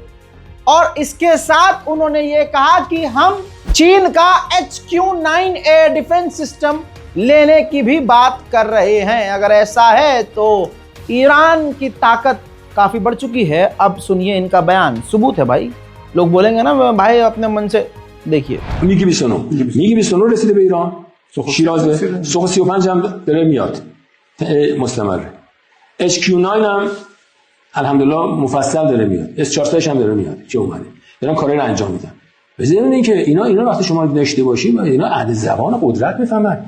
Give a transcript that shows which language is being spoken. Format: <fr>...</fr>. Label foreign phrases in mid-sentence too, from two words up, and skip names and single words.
<hi>और इसके साथ उन्होंने ये कहा कि हम चीन का HQ-9</hi> <en>air defense system</en> <hi>लेने की भी बात कर रहे हैं। अगर ऐसा है तो ईरान की ताकत काफी बढ़ चुकी है। अब सुनिए इनका बयान, सबूत है भाई। लोग बोलेंगे ना भाई अपने मन से, देखिए।</hi> <fa>MiG-29 رسیده به ایران، شیراز سوخ 35 هم داره میاد مستمر. HQ-9 هم الحمدلله مفصل داره میاد. S-400 هم داره میاد که اومده. دارن کارا رو انجام میدن. بذارین اینکه اینا وقتی شما داشته باشید اینا عهد زبان قدرت میفهمن.</fa>